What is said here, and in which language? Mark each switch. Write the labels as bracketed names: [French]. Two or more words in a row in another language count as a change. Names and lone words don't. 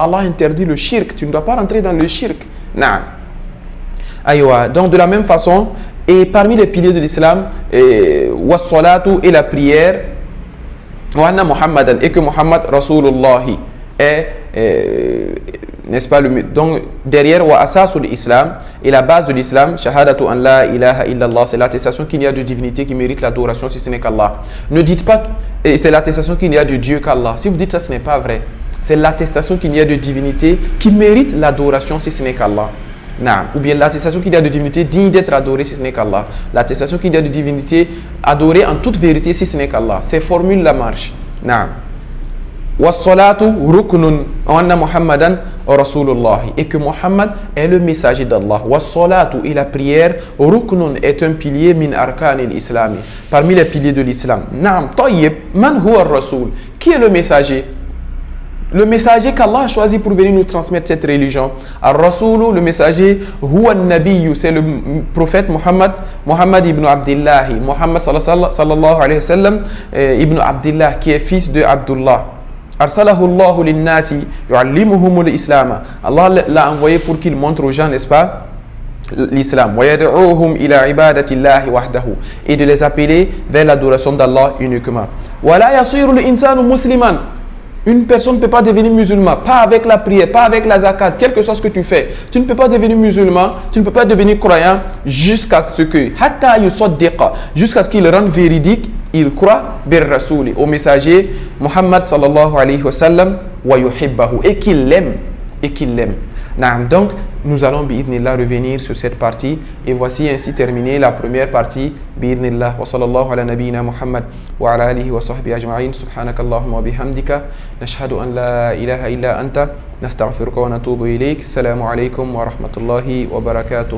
[French] Allah interdit le shirk. Tu ne dois pas rentrer dans le shirk. Donc de la même façon, et parmi les piliers de l'islam, et la prière, et que Muhammad Rasulullah est, n'est-ce pas, donc derrière [Arabic] وأساس الإسلام, [French] et la base de l'islam, [Arabic] شهادة أن لا إله إلا الله, [French] c'est l'attestation qu'il y a de divinité qui mérite l'adoration si ce n'est qu'Allah. Ne dites pas c'est l'attestation qu'il y a de Dieu qu'Allah. Si vous dites ça, ce n'est pas vrai. C'est l'attestation qu'il y a de divinité qui mérite l'adoration si ce n'est qu'Allah. Ou bien l'attestation qu'il y a de divinité digne d'être adorée si ce n'est qu'Allah. L'attestation qu'il y a de divinité adorée en toute vérité si ce n'est qu'Allah. Ces formules la marche. [Arabic] والصلاة ركن وأن محمدا رسول الله, [French] et que Muhammad est le messager d'Allah. Wassalatu, et la prière, ruknun, est un pilier [Arabic] من أركان الإسلام, [French] parmi les piliers de l'islam. [Arabic] Naam, طيب، من هو الرسول, [French] qui est le messager? Le messager qu'Allah a choisi pour venir nous transmettre cette religion. Ar-Rasoul, le messager, [Arabic] هو النبي, [French] c'est le prophète Muhammad ibn Abdullah, Muhammad [Arabic] صلى الله عليه وسلم, [French] ibn Abdullah, qui est fils de Abdullah. [Arabic] أرسله الله للناس يعلمهم الإسلام. [French] Allah l'a envoyé pour qu'il montre aux gens, n'est-ce pas, l'islam. [Arabic] ويدعوهم إلى عبادة الله وحده, [French] et de les appeler vers l'adoration d'Allah uniquement. [Arabic] ولا يصير الإنسان مسلما. [French] Une personne ne peut pas devenir musulman, pas avec la prière, pas avec la zakat, quel que soit ce que tu fais. Tu ne peux pas devenir musulman, tu ne peux pas devenir croyant jusqu'à ce que, jusqu'à ce qu'il rende véridique, il croit [Arabic] بالرسول, [French] au messager Muhammad [Arabic] صلى الله عليه وسلم, ويحبه, [French] et qu'il l'aime, Donc, nous allons bi'idhnillah revenir sur cette partie, et voici ainsi terminé la première partie bi'idhnillah. [Arabic] وصلى الله على نبينا محمد وعلى آله وصحبه أجمعين. سبحانك اللهم وبحمدك، نشهد أن لا إله إلا أنت، نستغفرك ونتوب إليك. السلام عليكم ورحمة الله وبركاته.